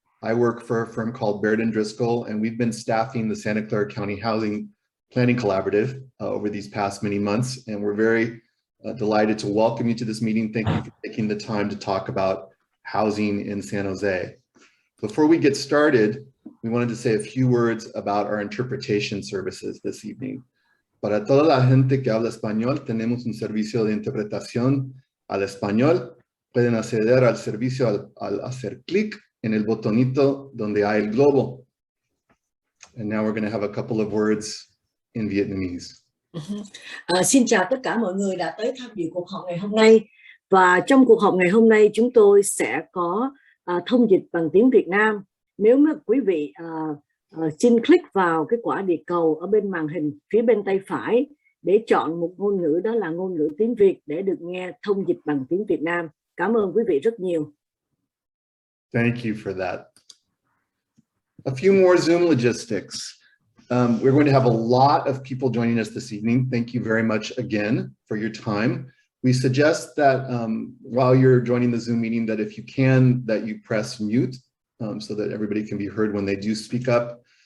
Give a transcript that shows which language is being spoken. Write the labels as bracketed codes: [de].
[en] I work for a firm called Baird & Driscoll, and we've been staffing the Santa Clara County Housing Planning Collaborative over these past many months, and we're very delighted to welcome you to this meeting. Thank you for taking the time to talk about housing in San Jose. Before we get started, we wanted to say a few words about our interpretation services this evening. [es] Para toda la gente que habla español, tenemos un servicio de interpretación al español. Pueden acceder al servicio al hacer clic en el botonito donde hay el globo. [en] And now we're going to have a couple of words in Vietnamese. [vi] Xin chào tất cả mọi người đã tới tham dự cuộc họp ngày hôm nay. Và trong cuộc họp ngày hôm nay chúng tôi sẽ có thông dịch bằng tiếng Việt Nam. Nếu mà quý vị xin click vào cái quả địa cầu ở bên màn hình phía bên tay phải để chọn một ngôn ngữ, đó là ngôn ngữ tiếng Việt, để được nghe thông dịch bằng tiếng Việt Nam. Cảm ơn quý vị rất nhiều. [en] Thank you for that. A few more Zoom logistics. We're going to have a lot of people joining us this evening. Thank you very much again for your time. We suggest that while you're joining the Zoom meeting, that if you can, that you press mute so that everybody can be heard when they do speak up.